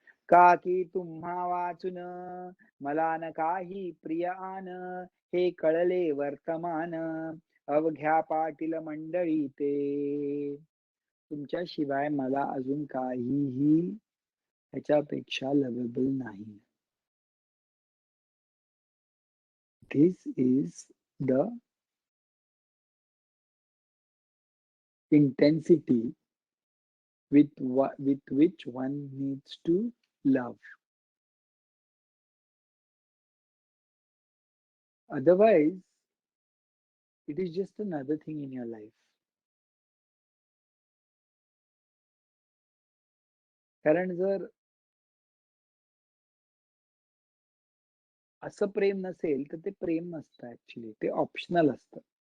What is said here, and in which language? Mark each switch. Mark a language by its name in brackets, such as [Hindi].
[Marathi] का की तुम्हा वाचून मला न काही प्रिय आन, हे कळले वर्तमान. अवघ्या पाटील मंडळी ते, तुमच्याशिवाय मला अजून काहीही ह्याच्यापेक्षा लवेबल नाही. [English] This is the intensity with which one needs to love. Otherwise, it is just another thing in your life. [Marathi] कारण जर असं प्रेम नसेल तर ते प्रेम नसतं, ऍक्च्युली ते ऑप्शनल असतं.